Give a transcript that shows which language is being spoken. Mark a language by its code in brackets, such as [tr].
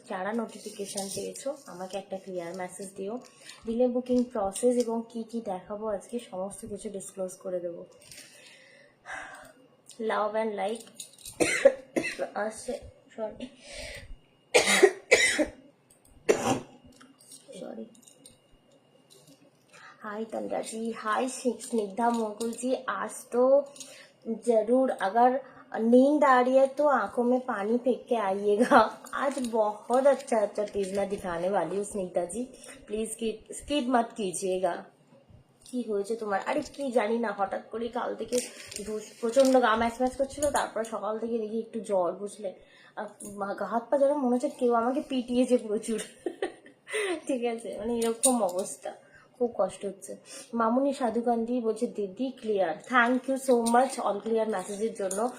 [bn] যারা নোটিফিকেশান পেয়েছো আমাকে একটা ক্লিয়ার মেসেজ দিও, দিলে বুকিং প্রসেস এবং কি কি দেখাবো আজকে সমস্ত কিছু ডিসক্লোজ করে দেবো। লাভ অ্যান্ড লাইক আসছে, সরি सॉरी। [hi] हाय तंद्रा जी, हाय स्निग्धा मुकुल जी। आज तो जरूर, अगर नींद आ रही है तो आंखों में पानी फेंक के आइएगा। आज बहुत अच्छा अच्छा चीज मैं दिखाने वाली हूँ स्निग्धा जी, प्लीज स्किप मत कीजिएगा। [bn] কি হয়েছে তোমার? আরে কি জানি না, হঠাৎ করে কাল থেকে প্রচন্ড গা ম্যাচ ম্যাচ করছিল, তারপর সকাল থেকে দেখি একটু জ্বর, বুঝলে? হাত পা যেন মনে হচ্ছে কেউ আমাকে পিটিয়েছে প্রচুর। ঠিক আছে, মানে এরকম অবস্থা, খুব কষ্ট হচ্ছে। মামুনি সাধুকান্দি বলছে দিদি clear, thank you so much all clear মেসেজের জন্য।